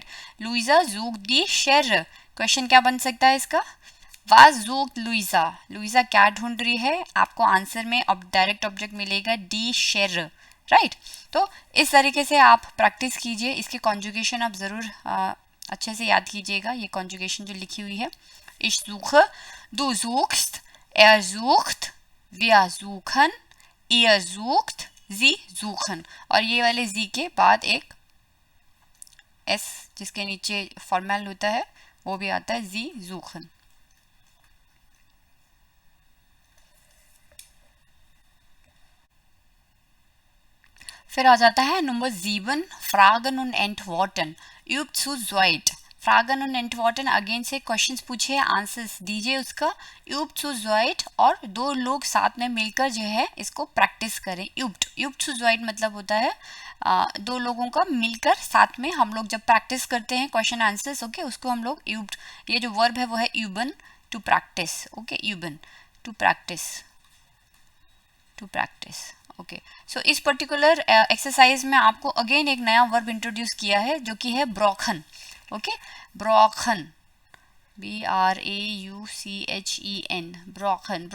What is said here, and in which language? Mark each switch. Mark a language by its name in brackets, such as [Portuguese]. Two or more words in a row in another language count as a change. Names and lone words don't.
[German] Luisa sucht die Schere, [Hindi] क्वेश्चन क्या बन सकता है इसका, [German] was sucht Luisa, [Hindi] लुइजा क्या ढूंढ रही है, आपको आंसर में [English] direct object [Hindi] मिलेगा [German] die Schere, [Hindi] राइट। तो इस तरीके से आप प्रैक्टिस कीजिए, इसके कॉन्जुगेशन आप ज़रूर अच्छे से याद कीजिएगा। ये कॉन्जुगेशन जो लिखी हुई है, [German] ich suche, du suchst, er sucht, wir suchen, ihr sucht, sie suchen, [Hindi] और ये वाले जी के बाद एक एस जिसके नीचे फॉर्मल होता है वो भी आता है, जी suchen। फिर आ जाता है नंबर 7, [German] Fragen und Antworten, übt zu zweit. Fragen und Antworten [Hindi] अगेन से क्वेश्चंस पूछे, आंसर्स दीजिए उसका, [German] übt zu zweit, [Hindi] और दो लोग साथ में मिलकर जो है इसको प्रैक्टिस करें। [German] übt zu zweit [Hindi] मतलब होता है दो लोगों का मिलकर साथ में हम लोग जब प्रैक्टिस करते हैं क्वेश्चन आंसर्स, ओके, उसको हम लोग übt, ये जो वर्ब है वो है üben, टू प्रैक्टिस, ओके, üben, [English] to practice, to practice, [Hindi] ओके। सो इस पर्टिकुलर एक्सरसाइज में आपको अगेन एक नया वर्ब इंट्रोड्यूस किया है जो कि है ब्रोखन, ओके, ब्रोखन, BRAUCHEN, ब्रोखन।